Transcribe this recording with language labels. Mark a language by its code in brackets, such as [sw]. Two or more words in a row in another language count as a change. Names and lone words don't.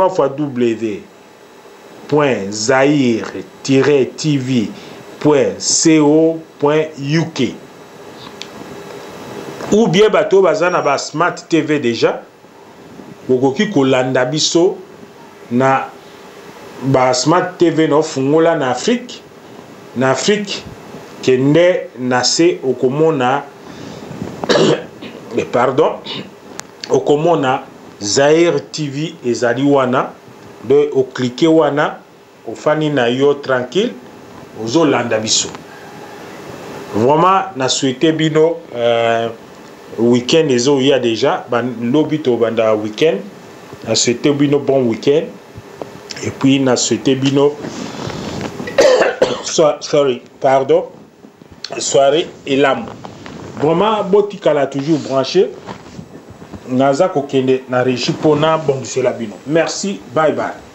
[ln] www.zaire-tv.co.uk [fr] ou bien [ln] bato bazana ba [en] smart TV [ln] déjà bokoki kolanda biso na ba [en] smart TV [ln] no fungola na Afrique kende nase okomona pardon okomona Zaire TV ezali wana de o cliquer wana ofani na yo tranquille ozolanda biso. Vraiment na souhaité bino week-end ezo ya déjà lobi to banda week-end na souhaité bino [fr] bon week-end et puis [ln] na souhaité bino [fr] soirée et l'âme. [ln] Vraiment botikala [fr] toujours branché [ln] naza kokende na régie pona bongisela bino. [fr] Merci, [en] bye bye.